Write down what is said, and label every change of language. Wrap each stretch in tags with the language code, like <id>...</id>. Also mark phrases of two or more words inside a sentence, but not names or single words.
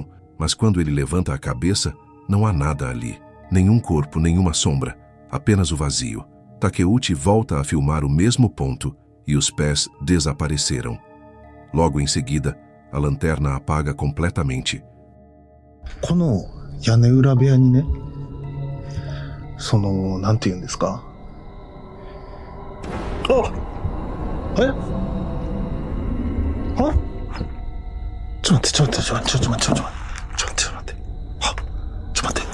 <pt>Mas quando ele levanta a cabeça, não há nada ali. Nenhum corpo, nenhuma sombra. Apenas o vazio. Takeuchi volta a filmar o mesmo ponto e os pés desapareceram. Logo em seguida, a lanterna apaga completamente.</pt> <ja>この屋根裏部屋にね、なんて言うんですか。あ、え？は？ちょっと待って。は？ちょっと待って。</ja>